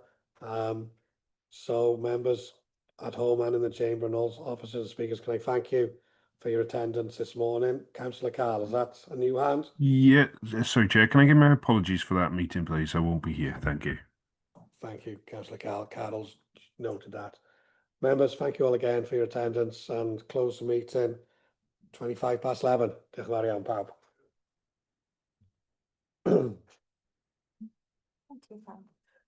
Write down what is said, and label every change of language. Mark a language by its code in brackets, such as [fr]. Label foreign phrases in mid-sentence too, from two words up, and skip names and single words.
[en] So members at home and in the chamber and all officers and speakers, can I thank you for your attendance this morning? Councillor Carl, is that a new hand? Yeah, sorry, Chair. Can I give my apologies for that meeting, please? I won't be here. Thank you. Thank you, Councillor Carl. Carol's noted that. Members, thank you all again for your attendance and close the meeting 11:25. [cy] Diolch yn fawr iawn pawb. [en] Thank you, Pam.